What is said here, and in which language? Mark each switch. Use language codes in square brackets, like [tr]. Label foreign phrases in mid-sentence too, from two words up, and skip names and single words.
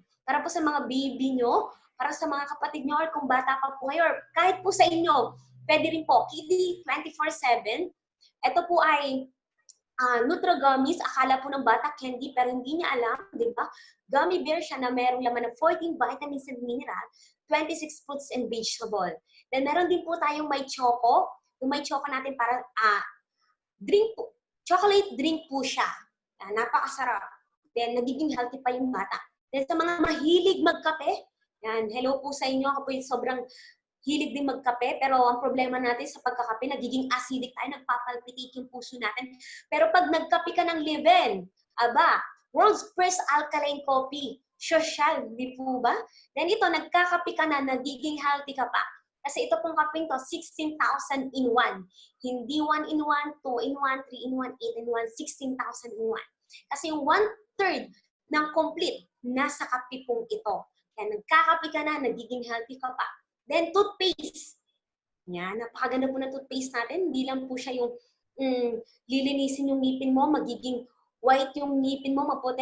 [tl] Para po sa mga baby nyo, para sa mga kapatid nyo, or kung bata pa po kayo, or kahit po sa inyo, pwede rin po. Kidney 24/7. Ito po ay Nutro Gummies. Akala po ng bata candy, pero hindi niya alam, di ba? Gummy bear siya na mayroong laman ng 14 [en] vitamins and mineral, [tl] 26 [en] fruits and vegetable. [tl] Then, meron din po tayong may choco. Yung may choco natin para drink po. [en] Chocolate drink [tl] po siya. Napakasarap. Then, nagiging healthy pa yung bata. Then, sa mga mahilig magkape, yan, hello po sa inyo. Ako po yung sobrang hilig din magkape, pero ang problema natin sa pagkakape, nagiging acidic tayo, nagpapalpitate yung puso natin. Pero pag nagkape ka ng Leven, [en] world's first alkaline coffee, [tl] social, di po ba? Then ito, nagkakape ka na, nagiging healthy ka pa. Kasi ito pong kapeng to, 16,000 in 1. Hindi 1 in 1, 2 in 1, 3 in 1, 8 in 1, 16,000 in 1. Kasi yung 1/3 ng complete, nasa kape pong ito. Kaya nagkakape ka na, nagiging healthy ka pa. Then, toothpaste. Yan, napakaganda po ng toothpaste natin. Hindi lang po siya yung lilinisin yung ngipin mo, magiging white yung ngipin mo, maputi.